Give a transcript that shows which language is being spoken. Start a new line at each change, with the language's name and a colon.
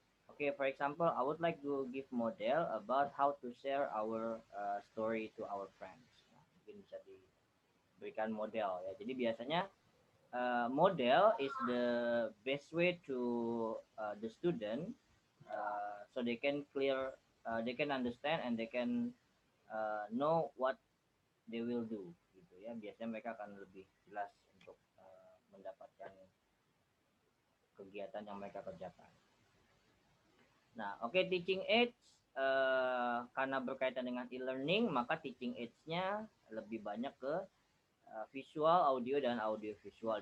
English: Okay, for example, I would like to give model about how to share our story to our friends.
Indonesian: Mungkin bisa diberikan model ya. Jadi biasanya
English: model is the best way to the student so they can they can understand and they can know what they will do gitu ya.
Indonesian: Biasanya mereka akan lebih jelas untuk mendapatkan kegiatan yang mereka kerjakan. Nah, oke, teaching aids karena berkaitan dengan e-learning, maka teaching aids-nya lebih banyak ke visual, audio, dan audio visual.